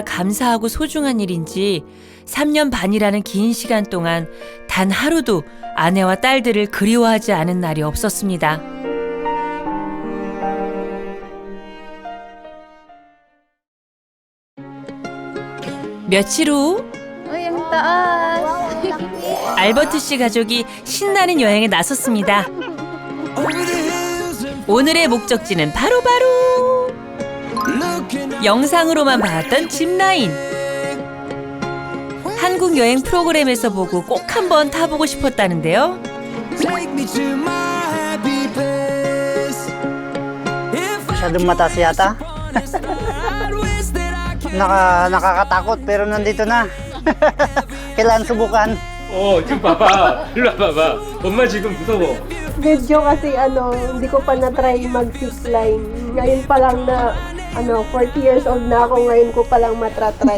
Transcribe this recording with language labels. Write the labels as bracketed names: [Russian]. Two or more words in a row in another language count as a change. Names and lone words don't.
[Korean] 감사하고 소중한 일인지 3년 반이라는 긴 시간 동안 단 하루도 아내와 딸들을 그리워하지 않은 날이 없었습니다. 며칠 후 [Filipino] ang taas! [Korean] 알버트 씨 가족이 신나는 여행에 나섰습니다. 오늘의 목적지는 바로 영상으로만 봤던 짚라인. 한국 여행 프로그램에서 보고 꼭 한번 타보고 싶었다는데요. [Filipino] Masyadong mataas yata. Nakakatakot pero nandito na. Kailangan subukan. [Korean] 지금 봐봐. 일로 와봐봐. 엄마 지금 무서워. [Filipino] Medyo kasi hindi ko pa na-try mag-zipline. Ngayon pa lang na 40 [English] years old [Filipino] na ako, ngayon ko pa lang matratry.